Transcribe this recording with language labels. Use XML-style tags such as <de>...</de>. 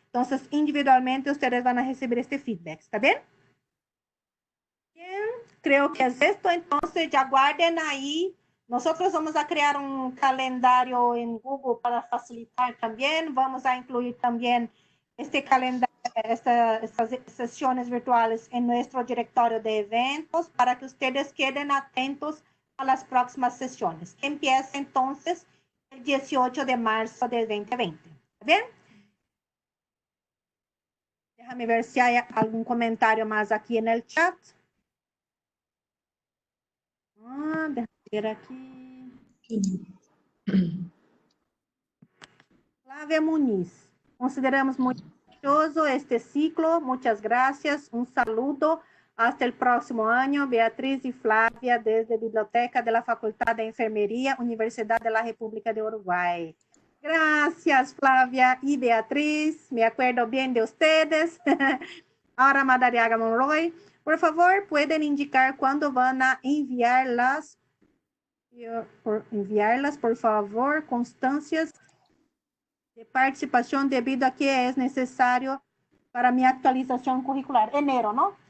<pt>Então, individualmente,</pt> <es>ustedes</es> <pt>vão receber este feedback, ¿está bem?</pt> <es>Bien, creo que es esto. Entonces, ya guarden ahí. Nosotros vamos a crear un calendario en Google para facilitar también. Vamos a incluir también este calendario, estas sesiones virtuales en nuestro directorio de eventos para que ustedes queden atentos a las próximas sesiones, que empieza entonces el 18 de marzo del 2020. ¿Está bien? Déjame ver si hay algún comentario más aquí en el chat. Déjame ver aqui. Flávia Muniz.</es> <pt>Consideramos muito valioso este ciclo.</pt> <es>Muchas gracias. Un saludo. Hasta el próximo año. Beatriz y Flávia, desde Biblioteca de la Facultad de Enfermería, Universidad de la República de Uruguay. Gracias, Flávia y Beatriz. Me acuerdo bien de ustedes. Ahora, Madariaga Monroy. Por favor, pueden indicar cuándo van a enviarlas, por favor, constancias de participación debido a que es necesario para mi actualización curricular. Enero, ¿no?</es>